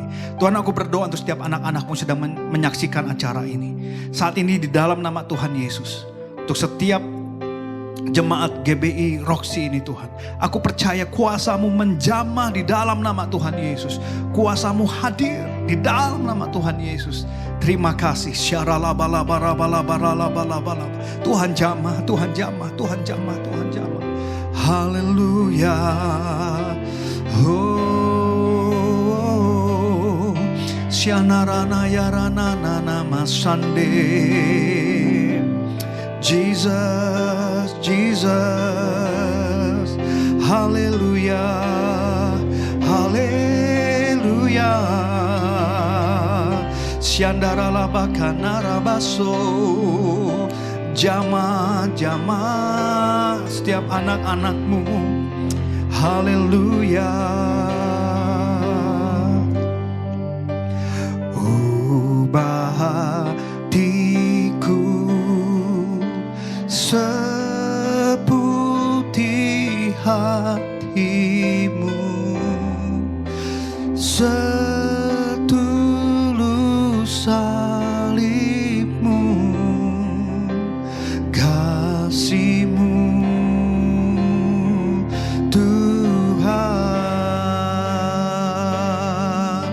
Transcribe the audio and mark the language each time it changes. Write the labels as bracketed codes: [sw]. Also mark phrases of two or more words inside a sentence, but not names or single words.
[id] Tuhan, aku berdoa untuk setiap anak-anakmu sedang menyaksikan acara ini. Saat ini di dalam nama Tuhan Yesus. Untuk setiap jemaat GBI Roxy ini Tuhan, aku percaya kuasa-Mu menjamah di dalam nama Tuhan Yesus. Kuasa-Mu hadir di dalam nama Tuhan Yesus. Terima kasih. Tuhan jamah, Tuhan jamah, Tuhan jamah, Tuhan jamah. Haleluya. Oh, Syanarana yarana nama sande. Jesus, Jesus, hallelujah, hallelujah. Siandara labakana rabaso, jama, jama, setiap anak-anakmu, hallelujah. Ubah hatiku seputih hatimu, setulus salibmu, kasihmu Tuhan.